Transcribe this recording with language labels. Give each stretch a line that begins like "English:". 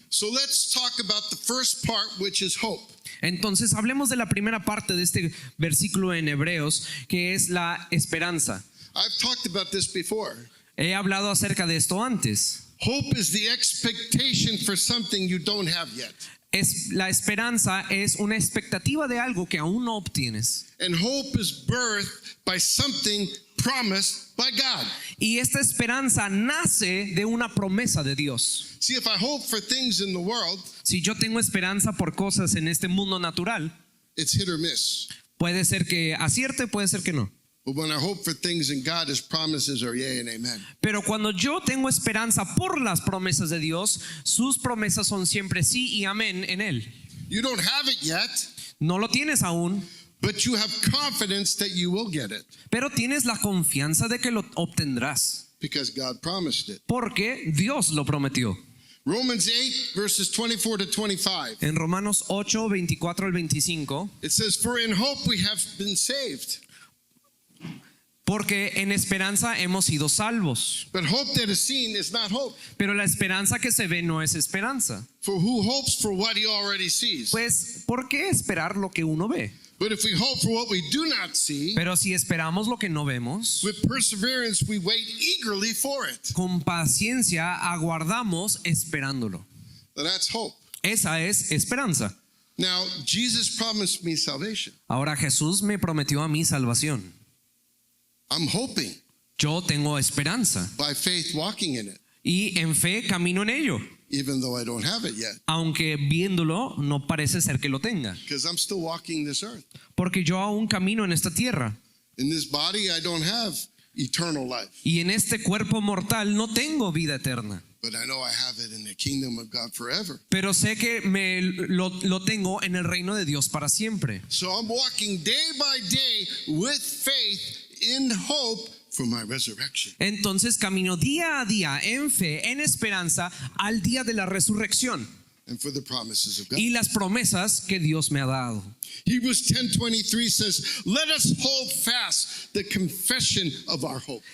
English: So let's talk about the first part, which is hope.
Spanish: Entonces hablemos de la primera parte de este versículo en Hebreos, que es la esperanza.
English: I've talked about this before.
Spanish: He hablado acerca de esto antes.
English: Hope is the expectation for something you don't have yet.
Spanish: La esperanza es una expectativa de algo que aún no obtienes.
English: And hope is birthed by something promised by God.
Spanish: Y esta esperanza nace de una promesa de Dios.
English: See, if I hope for things in the world,
Spanish: Si yo tengo esperanza por cosas en este mundo natural,
English: it's hit or miss.
Spanish: puede ser que acierte, puede ser que no.
English: But when I hope for things in God, His promises are yea and amen.
Spanish: Pero cuando yo tengo esperanza por las promesas de Dios, sus promesas son siempre sí y amén en Él.
English: You don't have it yet,
Spanish: No lo tienes aún,
English: but you have confidence that you will get it
Spanish: pero tienes la confianza de que lo obtendrás,
English: because God promised it.
Spanish: porque Dios lo prometió.
English: Romans 8, verses 24 to 25.
Spanish: En Romanos 8, 24 al 25,
English: It says, "For in hope we have been saved.
Spanish: porque en esperanza hemos sido salvos.
English: But hope that is seen is not hope.
Spanish: Pero la esperanza que se ve no es esperanza.
English: For who hopes for what he already sees?
Spanish: Pues, ¿por qué esperar lo que uno ve?
English: But if we hope for what we do not see,
Spanish: Pero si esperamos lo que no vemos,
English: with perseverance we wait eagerly for it."
Spanish: con paciencia aguardamos esperándolo.
English: Now that's hope.
Spanish: Esa es esperanza.
English: Now, Jesus promised me salvation.
Spanish: Ahora Jesús me prometió a mí salvación.
English: I'm hoping
Spanish: Yo tengo esperanza
English: by faith walking in it,
Spanish: y en fe camino en ello,
English: even though I don't have it yet,
Spanish: aunque viéndolo no parece ser que lo tenga,
English: because I'm still walking this earth.
Spanish: porque yo aún camino en esta tierra
English: In this body, I don't have eternal life,
Spanish: y en este cuerpo mortal no tengo vida eterna.
English: but I know I have it in the kingdom of God forever.
Spanish: Pero sé que lo tengo en el reino de Dios para siempre.
English: So I'm walking day by day with faith in hope for my resurrection.
Spanish: Entonces camino día a día en fe, en esperanza, al día de la resurrección
English: And for the promises of God.
Spanish: y las promesas que Dios me ha dado.
English: Hebrews 10:23 says, "Let us hold fast the confession of our hope."